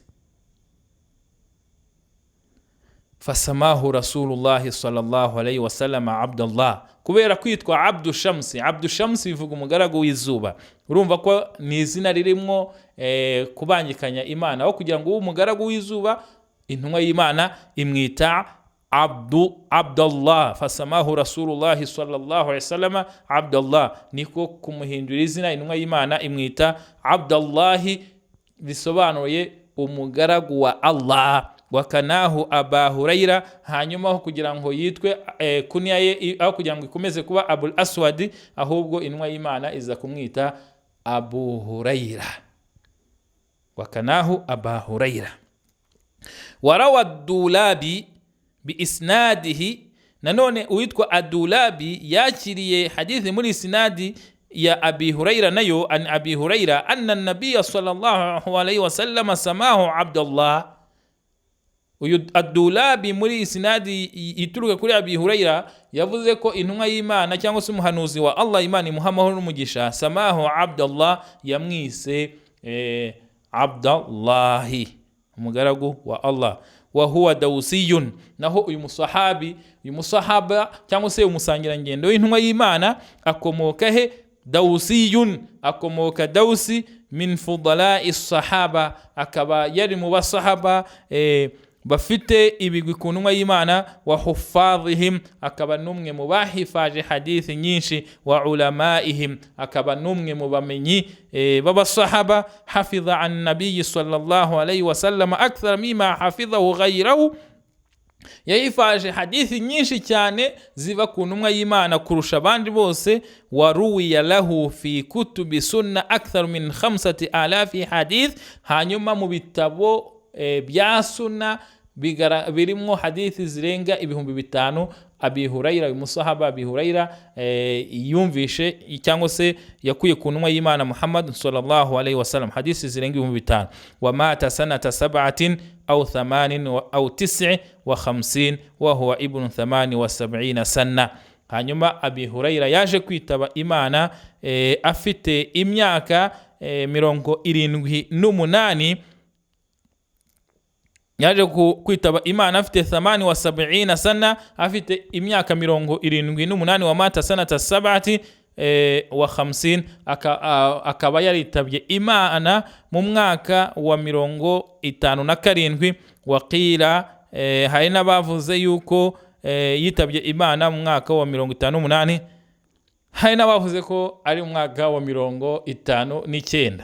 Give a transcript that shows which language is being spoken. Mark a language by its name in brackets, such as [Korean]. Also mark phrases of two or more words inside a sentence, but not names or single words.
[Arabic] فسماه رسول الله صلى الله عليه وسلم عبد الله, [Kinyarwanda] kubera kwitwa Abdu Shamsi. Abdu Shamsi bivuga umugaragu w'izuba. Urumva ko ni izina ririmo kubangikanya Imana, aho kugira ngo umugaragu w'izuba, intumwa y'Imana imwita Abdullah. [Arabic] فسماه رسول الله صلى الله عليه وسلم عبد الله, [Kinyarwanda] niko kumuhindura izina intumwa y'Imana imwita Abdullah, bisobanuye umugaragu wa Allah. [Arabic] وكناه أبا هريرة, [Kinyarwanda] hanyuma aho kugira ngo yitwe kunya ye, aho kugira ngo ikomeze kuba Abul Aswad, ahubwo intumwa y'Imana iza kumwita Abu Hurayra. [Arabic] وكناه أبا هريرة. وروى الدولابي بإسناده, [Kinyarwanda] nanone uwitwa Ad-Dulabi yakiriye hadithi muri isnadi ya Abi Hurayra, nayo [Arabic] عن أبي هريرة أن النبي صلى الله عليه وسلم سماه عبد الله. [Kinyarwanda] Uyu Ad-Dulabi muri isnadi ituruka kuri Abi Hurayra yavuze ko intumwa y'Imana cyangwa se umuhanuzi wa Allah, Imana imuhamaho n'umugisha, [Arabic] سماه عبد الله, [Kinyarwanda] yamwise Abdullahi, umugaragu wa Allah. [Arabic] وهو دوسي, [Kinyarwanda] naho uyu musahaba cyangwa se umusangirangendo w'intumwa y'Imana akomoka he? Dawsiyun, akomoka Dawsi, [Arabic] من فضلاء الصحابة, [Kinyarwanda] akaba yari mu basahaba bafite ibigwi ku ntumwa y'Imana. [Arabic] وحفاظهم, [Kinyarwanda] akaba numwe mu bahifaje hadithi nyinshi. [Arabic] وعلمائهم, [Kinyarwanda] akaba numwe mu bamenyi b'abasahaba. [Arabic] حفظ عن النبي صلى الله عليه وسلم أكثر مما حفظه غيره, [Kinyarwanda] yahifaje hadithi nyinshi cyane ziva ku ntumwa y'Imana kurusha abandi bose. [Arabic] وروي له في كتب السنة أكثر من 5000 حديث, [Kinyarwanda] hanyuma mu bitabo bya sunna birimo hadithi zirenga 5000. Abi Hurayra, umusahaba Abi Hurayra yumvishe cyangwa se yakuye ku ntumwa y'Imana Muhammad [Arabic] صلى الله عليه وسلم [Kinyarwanda] hadithi zirenga 5000. [Arabic] ومات سنة 7 أو 8 أو 59 وهو ابن 78 سنة. [Kinyarwanda] Hanyuma Abi Hurayra yaje kwitaba Imana afite imyaka 78. Yaje kwitaba Imana afite 78 sana, afite imyaka 78. [Arabic] ومات سنة 7 و 50, [Kinyarwanda] akaba yaritabye Imana mu mwaka wa 57. Waqila, hari n'abavuze yuko yitabye Imana mu mwaka wa 58. Hari n'abavuze ko ari mu mwaka wa 59.